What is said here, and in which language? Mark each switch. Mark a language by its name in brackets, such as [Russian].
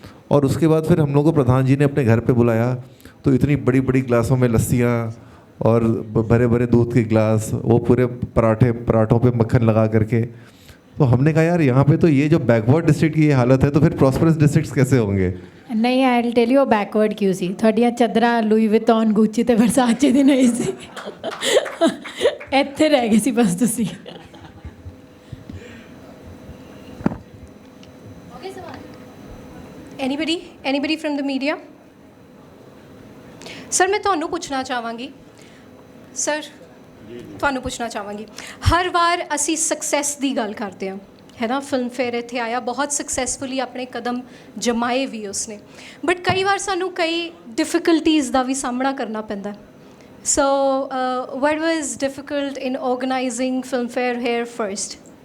[Hindi] और उसके बाद फिर हम लोग को प्रधान जी ने अपने घर पे बुलाया. तो इतनी बड़ी बड़ी ग्लासों में लस्सियाँ और भरे भरे दूध के ग्लास, वो पूरे पराठों पे मक्खन लगा करके. तो हमने कहा यार यहाँ पे तो ये जो बैकवर्ड डिस्ट्रिक्ट की ये हालत है तो फिर प्रॉस्परस डिस्ट्रिक्ट्स कैसे होंगे. [Punjabi] ਨਹੀਂ [English] I will tell you [Punjabi] backward ਕਿਉਂ ਸੀ. ਤੁਹਾਡੀਆਂ ਚਾਦਰਾਂ ਲੂਈ ਵਿਟੌਨ, ਗੁੱਚੀ ਤੇ ਵਰਸਾਚੇ ਦੀ ਨਹੀਂ ਸੀ. ਇੱਥੇ ਰਹਿ ਗਏ ਸੀ ਬਸ ਤੁਸੀਂ. [English] Anybody from the media? [Punjabi] Sir ਮੈਂ ਤੁਹਾਨੂੰ ਪੁੱਛਣਾ ਚਾਹਾਂਗੀ. ਸਰ ਤੁਹਾਨੂੰ ਪੁੱਛਣਾ ਚਾਹਾਂਗੀ, ਹਰ ਵਾਰ ਅਸੀਂ ਸਕਸੈਸ ਦੀ ਗੱਲ ਕਰਦੇ ਹਾਂ ਹੈ ਨਾ. ਫਿਲਮ ਫੇਅਰ ਇੱਥੇ ਆਇਆ, ਬਹੁਤ ਸਕਸੈਸਫੁਲੀ ਆਪਣੇ ਕਦਮ ਜਮਾਏ ਵੀ ਉਸਨੇ. ਬਟ ਕਈ ਵਾਰ ਸਾਨੂੰ ਕਈ ਡਿਫਿਕਲਟੀਜ਼ ਦਾ ਵੀ ਸਾਹਮਣਾ ਕਰਨਾ ਪੈਂਦਾ. [English] So what was difficult in organizing film fair here first?